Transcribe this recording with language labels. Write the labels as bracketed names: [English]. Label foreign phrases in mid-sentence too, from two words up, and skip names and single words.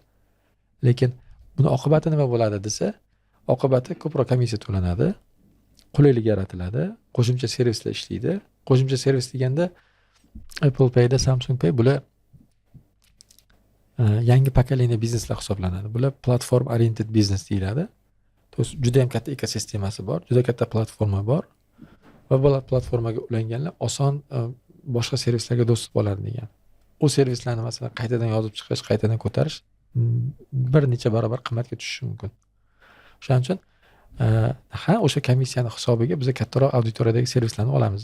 [Uzbek] Lekin buni oqibati nima bo'ladi desa, oqibati ko'proq komissiya to'lanadi, qulaylik yaratiladi, qo'shimcha servislar ishlaydi. Qo'shimcha servis deganda Apple Pay da Samsung Pay bular yangi pokoleniya bizneslar hisoblanadi. Bular [English] platform oriented business [Uzbek] deyiladi. Juda ham katta ekosistemasi bor, juda katta platforma bor va bu platformaga ulanganlar oson boshqa servislarga do'st bo'ladi degan. U servislarni masalan qaytadan yozib chiqish, qaytadan ko'tarish bir necha barobar qimmatga tushishi mumkin. Shuning uchun o'sha komissiyani hisobiga biz kattaroq auditoriyadagi servislarni olamiz.